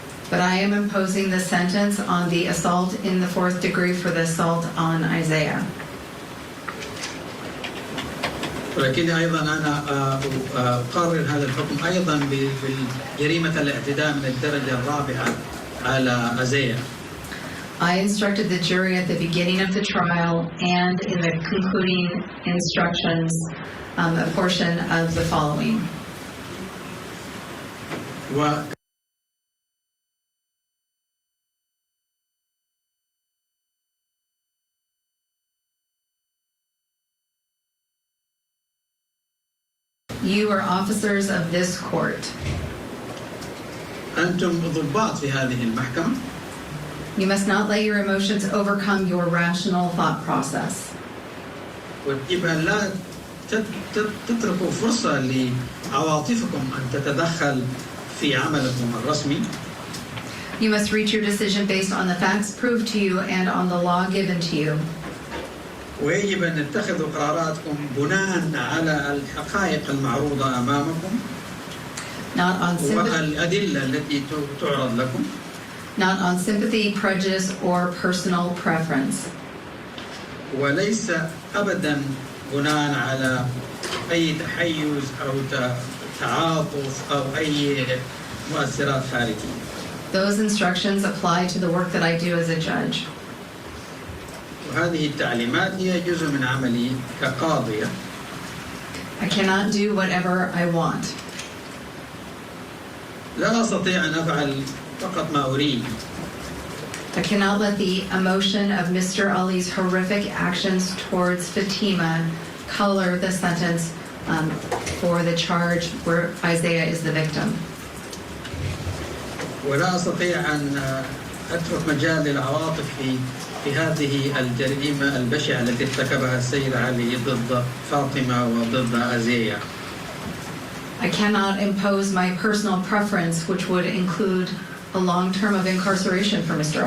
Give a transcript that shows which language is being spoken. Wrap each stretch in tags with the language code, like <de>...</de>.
<en>But I am imposing the sentence on the assault in the 4th degree for the assault on Isaiah.</en> <ar>ولكن أيضا أنا أقرر هذا الحكم أيضا بجريمة الاعتداء من الدرجة الرابعة على أزيا.</ar> <en>I instructed the jury at the beginning of the trial and in the concluding instructions a portion of the following. You are officers of this court.</en> <ar>أنتم ضباط في هذه المحكمة.</ar> <en>You must not let your emotions overcome your rational thought process.</en> <ar>ويجب أن لا تتركوا فرصة لعواطفكم أن تتدخل في عملكم الرسمي.</ar> <en>You must reach your decision based on the facts proved to you and on the law given to you.</en> <ar>ويجب أن تتخذوا قراراتكم بناء على الحقائق المعروضة أمامكم والأدلة التي تعرض لكم.</ar> <en>Not on sympathy, prejudice, or personal preference.</en> <ar>وليس أبدا بناء على أي تحيز أو تعاطف أو أي مؤثرات خارجية.</ar> <en>Those instructions apply to the work that I do as a judge.</en> <ar>وهذه التعليمات هي جزء من عملي كقاضية.</ar> <en>I cannot do whatever I want.</en> <ar>لا أستطيع أن أفعل فقط ما أريد.</ar> <en>I cannot let the emotion of Mr. Ali's horrific actions towards Fatima color the sentence for the charge where Isaiah is the victim.</en> <ar>ولا أستطيع أن أترك مجال للعواطف في هذه الجريمة البشعة التي ارتكبها السيد علي ضد فاطمة وضد أزية.</ar> <en>I cannot impose my personal preference, which would include a long term of incarceration for Mr.</en>